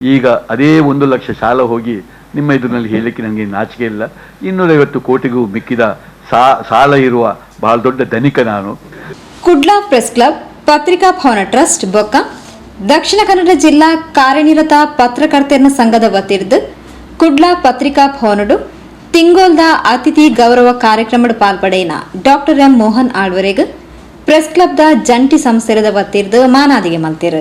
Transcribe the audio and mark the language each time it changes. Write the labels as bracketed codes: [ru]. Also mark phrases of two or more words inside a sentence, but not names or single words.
[kn] ಈಗ ಅದೇ 1 ಲಕ್ಷ ಸಾಲ ಹೋಗಿ ನಿಮ್ಮ ಎದುರಿನಲ್ಲಿ ಹೇಳಲಿಕ್ಕೆ ನನಗೆ ನಾಚಿಕೆ ಇಲ್ಲ. 250 ಕೋಟಿಗೂ ಮಿಕ್ಕಿದ ಸಾಲ ಇರುವ ಬಹಳ ದೊಡ್ಡ ಧನಿಕ ನಾನು. [tcy] ಕುಡ್ಲ ಪ್ರೆಸ್ ಕ್ಲಬ್, ಪತ್ರಿಕಾ ಭವನ ಟ್ರಸ್ಟ್ ಬೊಕ್ಕ ದಕ್ಷಿಣ ಕನ್ನಡ ಜಿಲ್ಲಾ ಕಾರ್ಯನಿರತ ಪತ್ರಕರ್ತರ ಸಂಘದ ವತಿರ್ದು ಕುಡ್ಲ ಪತ್ರಿಕಾ ಭವನಡು ತಿಂಗೋಲ್ದ ಅತಿಥಿ ಗೌರವ ಕಾರ್ಯಕ್ರಮದ ಪಾಲ್ಪಡೆಯಿನ ಡಾಕ್ಟರ್ ಎಂ ಮೋಹನ್ ಆಳ್ವರೆಗ್ ಪ್ರೆಸ್ ಕ್ಲಬ್ದ ಜಂಟಿ ಸಂಸ್ಥೆದ ವತಿರ್ದು ಮಾನಾದಿಗೆ ಮಲ್ತಿರು.